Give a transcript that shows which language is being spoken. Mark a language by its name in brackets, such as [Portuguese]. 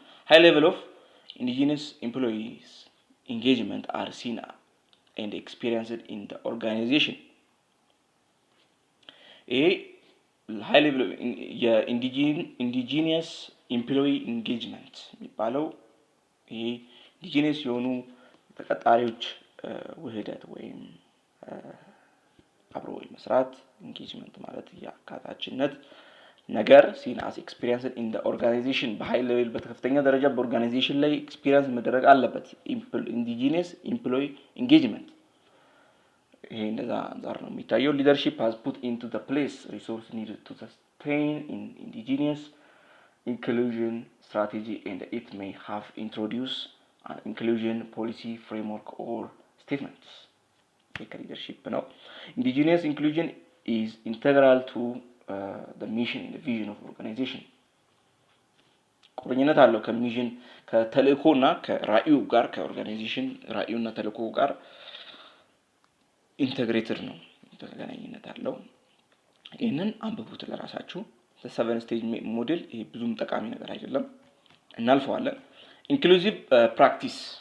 [English] High level of indigenous employees engagement are seen and experienced in the organization. A high level of indigenous employee engagement [Amharic] የሚባለው ይሄ ኢንዲጂነስ የሆኑ ተቀጣሪዎች ውህደት ወይም አብሮ መስራት ኢንጌጅመንት ማለት ያካታችነት ነገር [English] ሲን አስ ኤክስፒሪየንስ ኢን ዘ ኦርጋናይዜሽን [Amharic] በሃይ ሌቭል በከፍተኛ ደረጃ በኦርጋናይዜሽን ላይ ኤክስፒሪየንስ መደረግ አለበት። ኢንዲጂነስ ኤምፕሎይ ኢንጌጅመንት ይሄ እንደዛ አንፃር ነው የሚታየው። [English] ሊደርሺፕ has put into the place resource needed to sustain indigenous inclusion strategy and it may have introduced an inclusion policy framework or statements. Leadership ነው። Indigenous inclusion is integral to the mission and the vision of organization. [Amharic] ቁርኝነት አለው ከሚሽን ከተልእኮና ከራእዩ ጋር ከኦርጋናይዜሽን ራእዩና ተልእኮ ጋር ኢንተግሬትድ ነው፣ ተገናኝነት አለው። ይሄንን አንብቡት ለራሳችሁ። the 7 stage ሞዴል ይሄ ብዙም ጠቃሚ ነገር አይደለም፣ እናልፈዋለን። ኢንክሉሲቭ ፕራክቲስ